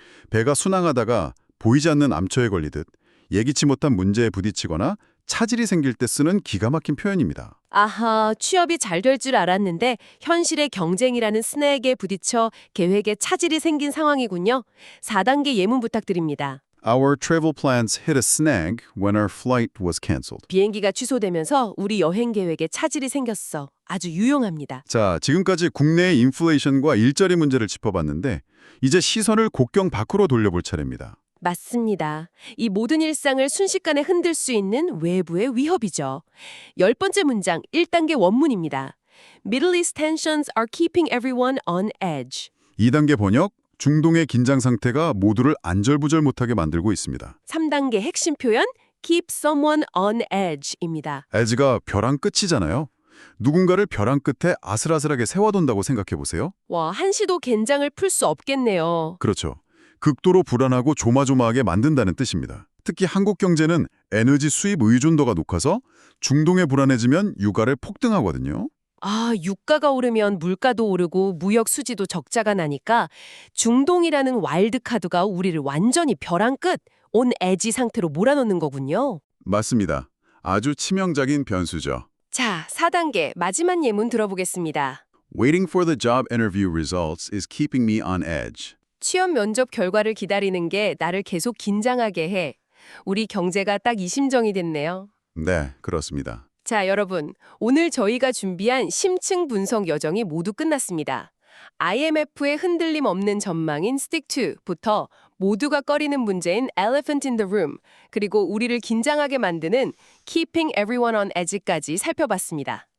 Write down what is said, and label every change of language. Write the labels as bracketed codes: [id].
[ko] 배가 순항하다가 보이지 않는 암초에 걸리듯 예기치 못한 문제에 부딪히거나 차질이 생길 때 쓰는 기가 막힌 표현입니다. 아하, 취업이 잘 될 줄 알았는데 현실의 경쟁이라는 스낵에 부딪혀 계획에 차질이 생긴 상황이군요. 4단계 예문 부탁드립니다. [en] Our travel plans hit a snag when our flight was canceled. [ko] 비행기가 취소되면서 우리 여행 계획에 차질이 생겼어. 아주 유용합니다. 자, 지금까지 국내의 인플레이션과 일자리 문제를 짚어봤는데 이제 시선을 국경 밖으로 돌려볼 차례입니다. 맞습니다. 이 모든 일상을 순식간에 흔들 수 있는 외부의 위협이죠. 10번째 문장 1단계 원문입니다. [en] Middle East tensions are keeping everyone on edge. [ko] 2단계 번역, 중동의 긴장 상태가 모두를 안절부절 못하게 만들고 있습니다. 3단계 핵심 표현 [en] keep someone on edge [ko] 입니다. edge가 벼랑 끝이잖아요. 누군가를 벼랑 끝에 아슬아슬하게 세워둔다고 생각해보세요. 와, 한시도 긴장을 풀 수 없겠네요. 그렇죠. 극도로 불안하고 조마조마하게 만든다는 뜻입니다. 특히 한국 경제는 에너지 수입 의존도가 높아서 중동에 불안해지면 유가를 폭등하거든요. 아, 유가가 오르면 물가도 오르고 무역 수지도 적자가 나니까 중동이라는 와일드카드가 우리를 완전히 벼랑 끝, 온 에지 상태로 몰아넣는 거군요. 맞습니다. 아주 치명적인 변수죠. 자, 4단계 마지막 예문 들어보겠습니다. [en] Waiting for the job interview results is keeping me on edge. [ko] 취업 면접 결과를 기다리는 게 나를 계속 긴장하게 해. 우리 경제가 딱 이 심정이 됐네요. 네, 그렇습니다. 자, 여러분. 오늘 저희가 준비한 심층 분석 여정이 모두 끝났습니다. IMF의 흔들림 없는 전망인 Stick 2부터 모두가 꺼리는 문제인 [en] Elephant in the Room, [ko] 그리고 우리를 긴장하게 만드는 [en] Keeping Everyone on Edge [ko] 까지 살펴봤습니다.